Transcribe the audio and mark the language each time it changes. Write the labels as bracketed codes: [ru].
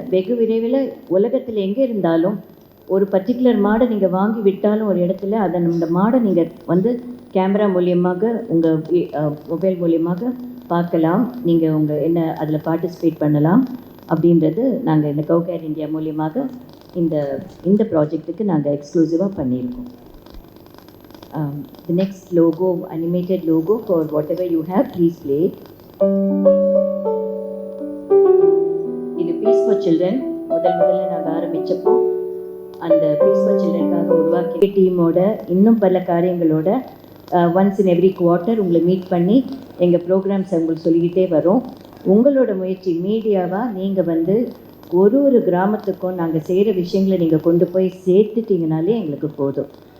[ta] வெகு விரைவில் உலகத்தில் எங்கே இருந்தாலும் ஒரு பர்டிகுலர் மாடை நீங்கள் வாங்கி விட்டாலும் ஒரு இடத்துல அதை அந்த மாடை நீங்கள் வந்து கேமரா மூலியமாக உங்கள் மொபைல் மூலியமாக பார்க்கலாம். நீங்கள் உங்கள் என்ன அதில் பார்ட்டிசிபேட் பண்ணலாம் அப்படின்றது நாங்கள் இந்த கவ் கேர் இந்தியா மூலியமாக இந்த ப்ராஜெக்ட்டுக்கு நாங்கள் எக்ஸ்க்ளூசிவாக பண்ணியிருக்கோம். [en] The next logo, animated logo for whatever you have, please play. [ta] இது பீஸ் ஃபார் சில்ட்ரன். முதல்ல நாங்கள் ஆரம்பித்தப்போ அந்த பீஸ் ஃபார் சில்ட்ரனுக்காக உருவாக்கிய டீமோட இன்னும் பல காரியங்களோட [en] once in every quarter [ta] உங்களை மீட் பண்ணி எங்கள் ப்ரோக்ராம்ஸ் உங்களுக்கு சொல்லிக்கிட்டே வரோம். உங்களோட முயற்சி மீடியாவாக நீங்கள் வந்து ஒரு கிராமத்துக்கும் நாங்கள் செய்கிற விஷயங்களை நீங்கள் கொண்டு போய் சேர்த்துட்டிங்கனாலே எங்களுக்கு போதும்.